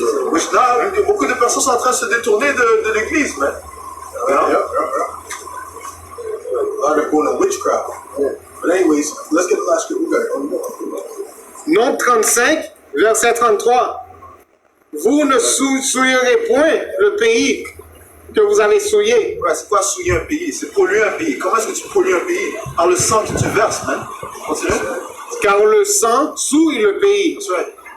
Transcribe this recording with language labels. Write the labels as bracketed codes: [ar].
[en] Which now, [fr] beaucoup de personnes sont en train de se détourner de l'église, man. [en] You know? A lot of people in witchcraft. But anyways, let's get the last scripture. [fr] Nombre 35, verset 33. Vous ne souillerez point le pays que vous avez souillé. Ouais, c'est quoi souiller un pays? C'est polluer un pays. Comment est-ce que tu pollues un pays? Par le sang que tu verses, man. Continue. Car le sang souille le pays. [en] That's right.